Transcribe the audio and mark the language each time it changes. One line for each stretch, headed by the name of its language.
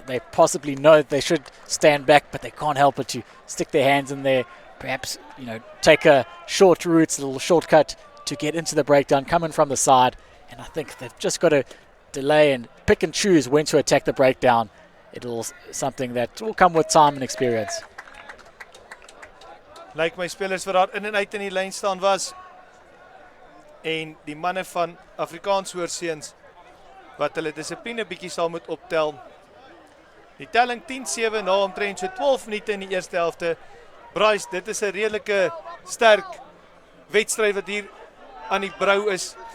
English: They possibly know that they should stand back, but they can't help it to stick their hands in there. Perhaps, take a short route, a little shortcut to get into the breakdown, come in from the side. And I think they've just got to delay and pick and choose when to attack the breakdown. It'll something that will come with time and experience.
Afrikaans: Lyk my spelers wat daar in en uit in die lyn staan was. En die manne van Afrikaans hoor seuns wat hulle dissipline bietjie sal moet optel. Die telling 10-7 na omtrent so 12 minute in die eerste helfte. Bryce, dit is 'n redelike sterk wedstryd wat hier aan die brou is.